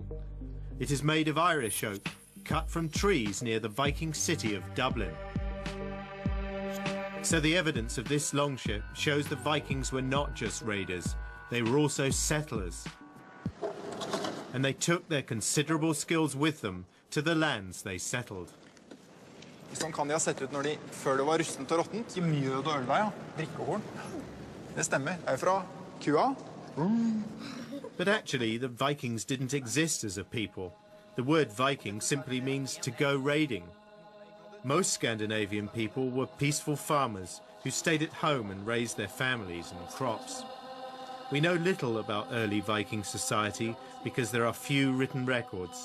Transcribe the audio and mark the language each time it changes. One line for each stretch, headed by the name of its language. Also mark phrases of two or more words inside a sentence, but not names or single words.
English: It is made of Irish oak, cut from trees near the Viking city of Dublin. So the evidence of this longship shows the Vikings were not just raiders, they were also settlers. And they took their considerable skills with them to the lands they settled.
Norwegian: Sånn kan de ha sett ut når de, før det var rustent og råttent. I mjød og ølva, ja. Drikkehorn. Det stemmer. Det er fra kua.
English: But actually, the Vikings didn't exist as a people. The word Viking simply means to go raiding. Most Scandinavian people were peaceful farmers who stayed at home and raised their families and crops. We know little about early Viking society because there are few written records.